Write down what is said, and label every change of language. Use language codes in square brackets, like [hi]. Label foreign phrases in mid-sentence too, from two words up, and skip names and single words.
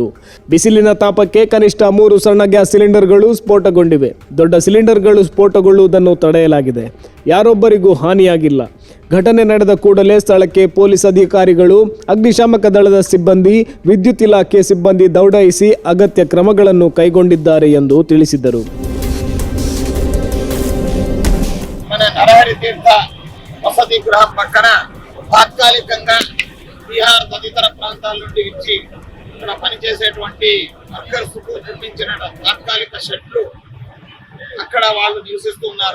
[kn] ಬಿಸಿಲಿನ ತಾಪಕ್ಕೆ ಕನಿಷ್ಠ 3 ಸಣ್ಣ ಗ್ಯಾಸ್ ಸಿಲಿಂಡರ್ಗಳು ಸ್ಫೋಟಗೊಂಡಿವೆ. ದೊಡ್ಡ ಸಿಲಿಂಡರ್ಗಳು ಸ್ಫೋಟಗೊಳ್ಳುವುದನ್ನು ತಡೆಯಲಾಗಿದೆ. ಯಾರೊಬ್ಬರಿಗೂ ಹಾನಿಯಾಗಿಲ್ಲ. ಘಟನೆ ನಡೆದ ಕೂಡಲೇ ಸ್ಥಳಕ್ಕೆ ಪೊಲೀಸ್ ಅಧಿಕಾರಿಗಳು, ಅಗ್ನಿಶಾಮಕ ದಳದ ಸಿಬ್ಬಂದಿ, ವಿದ್ಯುತ್ ಇಲಾಖೆ ಸಿಬ್ಬಂದಿ ದೌಡಾಯಿಸಿ ಅಗತ್ಯ ಕ್ರಮಗಳನ್ನು ಕೈಗೊಂಡಿದ್ದಾರೆ ಎಂದು ತಿಳಿಸಿದರು. [te] నరహరి తీర్థ వసతి గృహం పక్కన తాత్కాలికంగా బీహార్ తదితర ప్రాంతాల నుండి ఇచ్చి ఇక్కడ పనిచేసేటువంటి వర్కర్స్ కు నిర్మించిన తాత్కాలిక షెడ్లు అక్కడ వాళ్ళు నివసిస్తున్నారు.